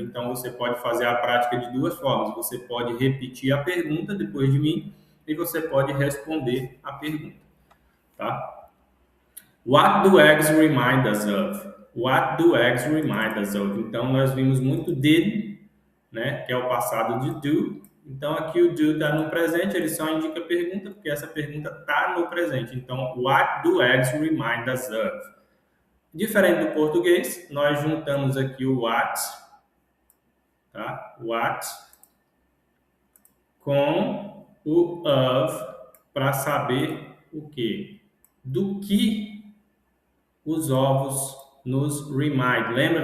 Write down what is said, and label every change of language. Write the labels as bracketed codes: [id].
[pt] Então, você pode fazer a prática de duas formas. Você pode repetir a pergunta depois de mim e você pode responder a pergunta, tá? [en] What do eggs remind us of? What do eggs remind us of? [pt] Então, nós vimos muito did, né, que é o passado de do. Então, aqui o do está no presente, ele só indica a pergunta, porque essa pergunta está no presente. [en] Então, what do eggs remind us of? [pt] Diferente do português, nós juntamos aqui o what, tá? What, com o of, para saber o quê? Do que os ovos nos remind. Lembra?